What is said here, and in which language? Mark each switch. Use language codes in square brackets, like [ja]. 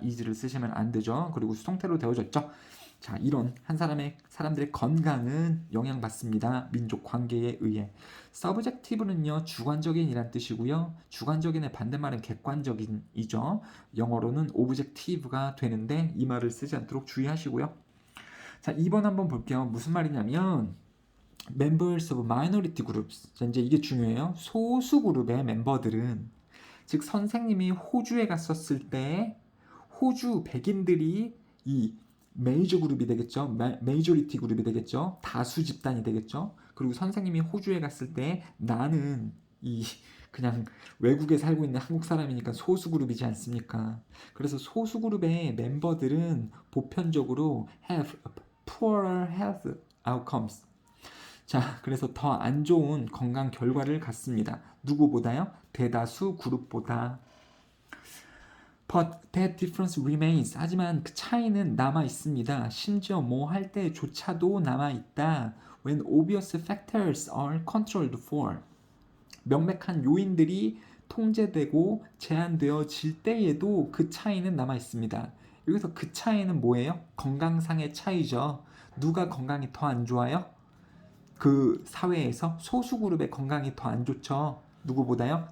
[ko] is를 쓰시면 안 되죠. 그리고 수동태로 되어져 있죠. 자, 이런 사람들의 건강은 영향받습니다. 민족 관계에 의해. subjective는요, 주관적인이란 뜻이고요. 주관적인의 반대말은 객관적인이죠. 영어로는 objective가 되는데 이 말을 쓰지 않도록 주의하시고요. 자, 2번 한번 볼게요. 무슨 말이냐면 [en] members of minority groups. [ko] 자, 이제 이게 중요해요. 소수 그룹의 멤버들은, 즉 선생님이 호주에 갔었을 때 호주 백인들이 이 메이저 그룹이 되겠죠. 메이저리티 그룹이 되겠죠. 다수 집단이 되겠죠. 그리고 선생님이 호주에 갔을 때 나는 이 그냥 외국에 살고 있는 한국 사람이니까 소수 그룹이지 않습니까? 그래서 소수 그룹의 멤버들은 보편적으로 [en] have poorer health outcomes. [ko] 자, 그래서 더 안 좋은 건강 결과를 갖습니다. 누구보다요? 대다수 그룹보다. [en] But that difference remains. [ko] 하지만 그 차이는 남아 있습니다. 심지어 뭐 할 때조차도 남아 있다. [en] When obvious factors are controlled for. [ko] 명백한 요인들이 통제되고 제한되어질 때에도 그 차이는 남아 있습니다. 여기서 그 차이는 뭐예요? 건강상의 차이죠. 누가 건강이 더 안 좋아요? 그 사회에서 소수 그룹의 건강이 더 안 좋죠. 누구보다요?